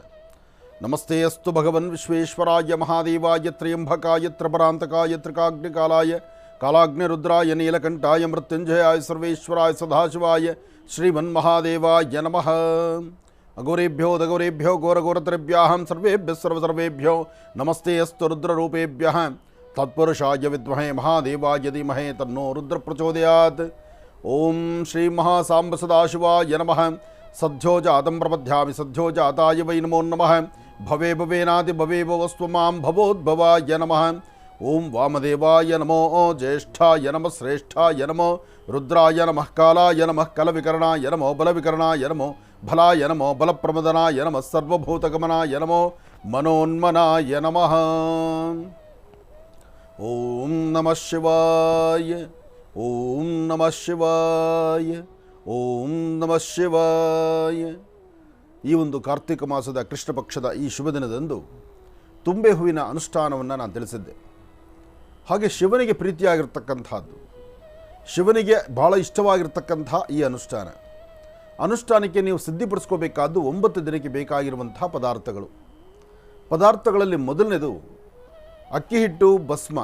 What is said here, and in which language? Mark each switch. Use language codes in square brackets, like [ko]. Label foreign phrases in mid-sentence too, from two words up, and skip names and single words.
[sa] ನಮಸ್ತೆ ಅಸ್ತು ಭಗವನ್ ವಿಶ್ವೇಶ್ವರಾಯ ಮಹಾದೇವಾಯ ತ್ರಯಂಬಕಾಯ ತ್ರಪರಾಂತಕಾಯ ತ್ರಿಕಾಗ್ನಿಕಾಲಾಯ ಕಾಲಾಗ್ನಿರುದ್ರಾಯ ನೀಲಕಂಠಾಯ ಮೃತ್ಯುಂಜಯಾಯ ಸರ್ವೇಶ್ವರಾಯ ಸದಾಶಿವಾಯ ಶ್ರೀಮನ್ಮಹಾದೇವಾಯ ನಮಃ. ಅಘೋರೇಭ್ಯೋ ದಘೋರೇಭ್ಯೋ ಘೋರಘೋರತರೇಭ್ಯಾಂ ಸರ್ವೇಭ್ಯ ಸರ್ವಸರ್ವೇಭ್ಯೋ ನಮಸ್ತೆ ಅಸ್ತು ರುದ್ರರೂಪೇಭ್ಯಃ ತತ್ಪುರುಷಾಯ ವಿದ್ಮಹೇ ಮಹಾದೇವಾಯ ಧೀಮಹಿ ತನ್ನೋ ರುದ್ರ ಪ್ರಚೋದಯಾತ್. ಓಂ ಶ್ರೀ ಮಹಾಸಾಂಬ ಸದಾಶಿವಾಯ ನಮಃ. ಸದ್ಯೋ ಜಾತಂ ಪ್ರಪದ್ಯಾಮಿ ಸದ್ಯೋ ಜಾತಾಯ ವೈ ನಮೋ ನಮಃ. ಭವೇ ಭವೇನಾದಿ ಭವೇವ ವಸ್ತು ಮಾಂ ಭವೋದ್ಭವಾಯ ನಮಃ. ಓಂ ವಾಮದೇವಾಯ ನಮೋ ಜ್ಯೇಷ್ಠಾಯ ನಮಃ ಶ್ರೇಷ್ಠಾಯ ನಮೋ ರುದ್ರಾಯ ನಮಃ ಕಾಲಾಯ ನಮಃ ಕಲವಿಕರಣಾಯ ನಮೋ ಬಲವಿಕರಣಾಯ ನಮೋ ಫಲಾಯ ನಮೋ ಬಲಪ್ರಮದನಾಯ ನಮಃ ಸರ್ವಭೂತಗಮನಾಯ ನಮೋ ಮನೋನ್ಮನಾಯ ನಮಃ. ಓಂ ನಮಃ ಶಿವಾಯ, ಓಂ ನಮಃ ಶಿವಾಯ, ಓಂ ನಮಃ ಶಿವಾಯ. [kn] ಈ ಒಂದು ಕಾರ್ತಿಕ ಮಾಸದ ಕೃಷ್ಣ ಪಕ್ಷದ ಈ ಶುಭ ದಿನದಂದು ತುಂಬೆ ಹೂವಿನ ಅನುಷ್ಠಾನವನ್ನು ನಾನು ತಿಳಿಸಿದ್ದೆ. ಹಾಗೆ ಶಿವನಿಗೆ ಪ್ರೀತಿಯಾಗಿರ್ತಕ್ಕಂಥದ್ದು, ಶಿವನಿಗೆ ಬಹಳ ಇಷ್ಟವಾಗಿರ್ತಕ್ಕಂಥ ಈ ಅನುಷ್ಠಾನಕ್ಕೆ ನೀವು ಸಿದ್ಧಿಪಡಿಸ್ಕೋಬೇಕಾದ್ದು 9 ದಿನಕ್ಕೆ ಬೇಕಾಗಿರುವಂಥ ಪದಾರ್ಥಗಳಲ್ಲಿ ಮೊದಲನೇದು ಅಕ್ಕಿ ಹಿಟ್ಟು, ಭಸ್ಮ.